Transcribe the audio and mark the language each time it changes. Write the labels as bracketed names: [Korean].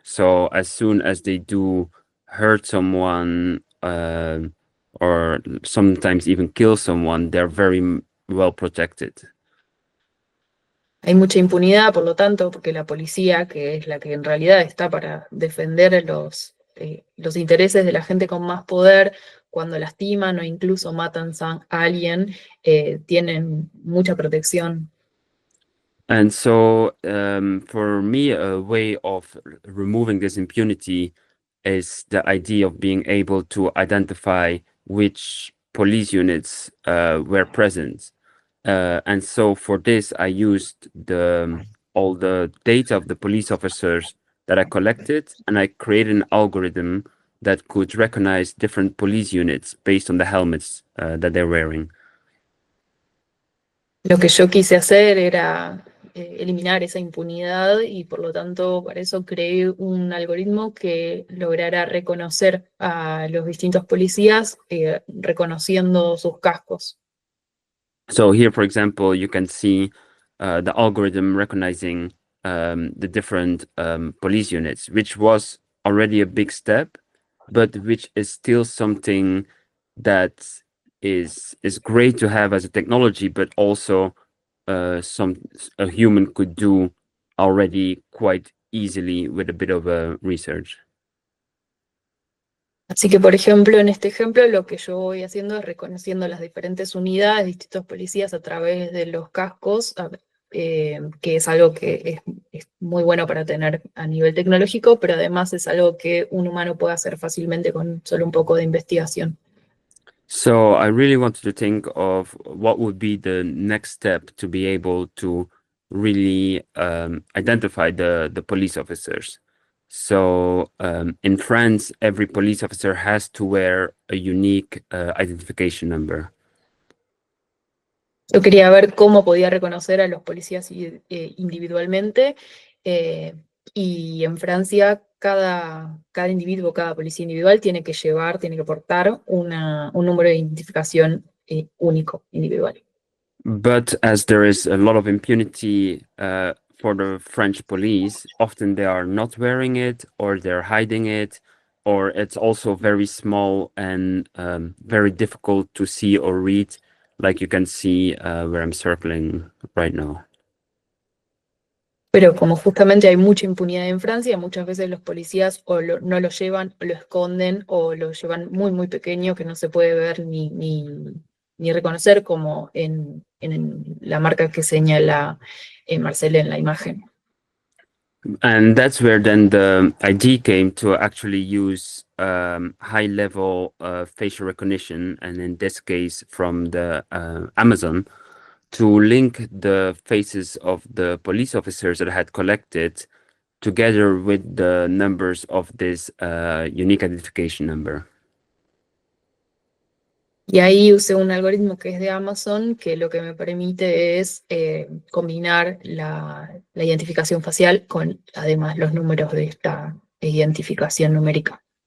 [English] So as soon as they do hurt someone or sometimes even kill someone, they're very well protected. [Spanish] Hay mucha impunidad, por lo tanto, porque la policía, que es la que en realidad está para defender los intereses de la gente con más poder, cuando lastiman o incluso matan a alguien, tienen mucha protección. [English] And so for me, a way of removing this impunity is the idea of being able to identify which police units were present. And so for this, I used all the data of the police officers that I collected, and I created an algorithm that could recognize different police units based on the helmets that they're wearing. [Spanish] Lo que yo quise hacer era eliminar esa impunidad y por lo tanto para eso creé un algoritmo que lograra reconocer a los distintos policías reconociendo sus cascos. [English] So here, for example, you can see the algorithm recognizing the different police units, which was already a big step, but which is still something that is great to have as a technology, but also a human could do already quite easily with a bit of research. [Spanish] Así que, por ejemplo, en este ejemplo, lo que yo voy haciendo es reconociendo las diferentes unidades, distintos policías a través de los cascos, que es algo que es muy bueno para tener a nivel tecnológico, pero además es algo que un humano puede hacer fácilmente con solo un poco de investigación. [English] So I really wanted to think of what would be the next step to be able to really identify the police officers. So in France, every police officer has to wear a unique identification number. [Spanish] Yo quería ver cómo podía reconocer a los policías individualmente, y en Francia cada individuo, cada policía individual tiene que portar un número de identificación único, individual. [English] But as there is a lot of impunity for the French police, often they are not wearing it, or they're hiding it, or it's also very small and very difficult to see or read, like you can see where I'm circling right now. [Spanish] Pero como justamente hay mucha impunidad en Francia, muchas veces los policías no lo llevan, o lo esconden, o lo llevan muy, muy pequeño, que no se puede ver ni reconocer, como en la marca que señala Marcel en la imagen. [English] And that's where then the idea came to actually use high-level facial recognition, and in this case from the Amazon, to link the faces of the police officers that I had collected together with the numbers of this unique identification number. [Spanish] Y ahí usé un algoritmo que es de Amazon, que lo que me permite es combinar la identificación facial con además los números de esta identificación numérica.